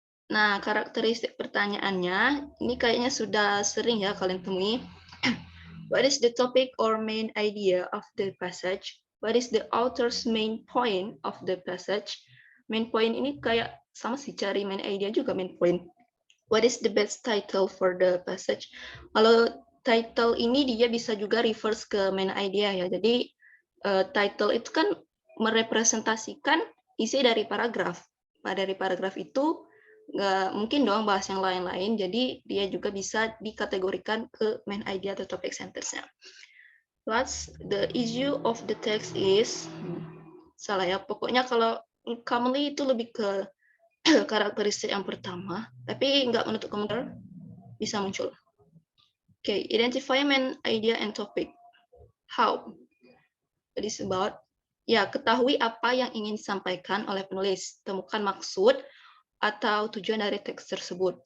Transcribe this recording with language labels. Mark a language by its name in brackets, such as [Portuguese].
[Indonesian] Nah, karakteristik pertanyaannya, ini kayaknya sudah sering ya kalian temui. [English] What is the topic or main idea of the passage? What is the author's main point of the passage? Main point [Indonesian] ini kayak sama sih, cari [English] main idea [Indonesian] juga [English] main point. What is the best title for the passage? [Indonesian] Kalau title ini dia bisa juga [English] reverse [Indonesian] ke main idea ya. Jadi title itu kan merepresentasikan isi dari paragraf. Dari paragraf itu nggak mungkin dong bahas yang lain-lain. Jadi dia juga bisa dikategorikan ke main idea atau topic sentence-nya. [English] What's the issue of the text is? [Indonesian] Salah ya. Pokoknya kalau [English] commonly [Indonesian] itu lebih ke karakteristik yang pertama, tapi nggak menutup kemungkinan bisa muncul. [English] Okay, identify main idea and topic. How? It is about, [Indonesian] ya, ketahui apa yang ingin disampaikan oleh penulis. Temukan maksud atau tujuan dari teks tersebut.